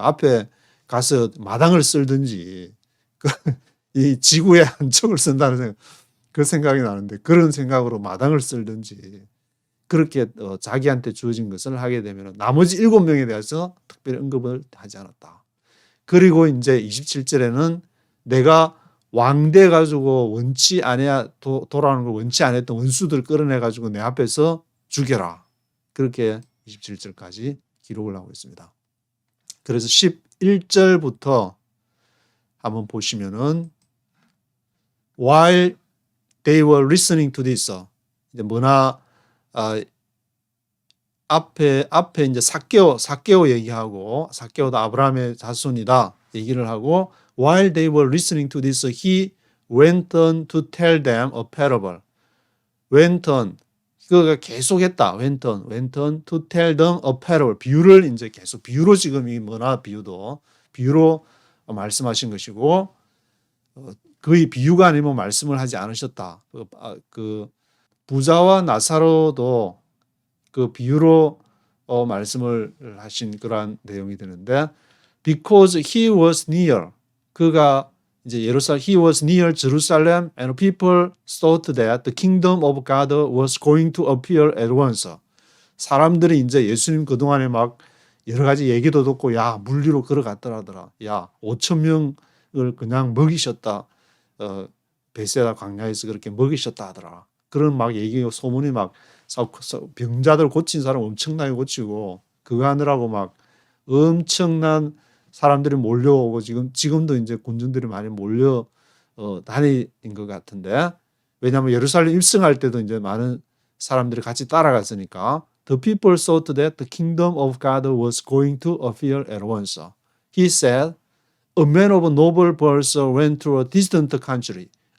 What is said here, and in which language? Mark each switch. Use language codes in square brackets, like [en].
[ko] 앞에 가서 마당을 쓸든지 이 지구의 한 척을 쓴다는 생각, 그 생각이 나는데 그런 생각으로 마당을 쓸든지 그렇게 자기한테 주어진 것을 하게 되면 나머지 7명에 대해서 특별히 언급을 하지 않았다. 그리고 이제 27절에는 내가 왕돼 가지고 원치 않아야 돌아오는 걸 원치 않았던 원수들 끌어내 가지고 내 앞에서 죽여라. 그렇게 27절까지 기록을 하고 있습니다. 그래서 11절부터 한번 보시면은 [en] while they were listening to this [ko] 이제 뭐나 앞에 이제 삭개오 얘기하고 삭개오도 아브라함의 자손이다 얘기를 하고 [en] while they were listening to this he went on to tell them a parable. went on [ko] 그가 계속했다. [en] went on to tell them a parable. [ko] 비유를 이제 계속 비유로 지금 이 뭐나 비유로 말씀하신 것이고 거의 비유가 아니면 말씀을 하지 않으셨다. 그 부자와 나사로도 그 비유로 말씀을 하신 그러한 내용이 되는데 [en] because he was near [ko] 그가 이제 예루살렘 [en] he was near Jerusalem and people thought that the kingdom of God was going to appear at once. [ko] 사람들이 이제 예수님 그동안에 막 여러 가지 얘기도 듣고 야 물리로 걸어갔더라더라. 야 5천 명을 그냥 먹이셨다. 베세다 광야에서 그렇게 먹이셨다 하더라. 그런 막 얘기 소문이 막 병자들 고친 사람 엄청나게 고치고 그거 하느라고 막 엄청난 사람들이 몰려오고 지금도 이제 군중들이 많이 몰려 다니는 것 같은데 왜냐하면 예루살렘 입성할 때도 이제 많은 사람들이 같이 따라갔으니까 [en] the people thought that the kingdom of God was going to appear at once. He said, a man of noble birth went to a distant country.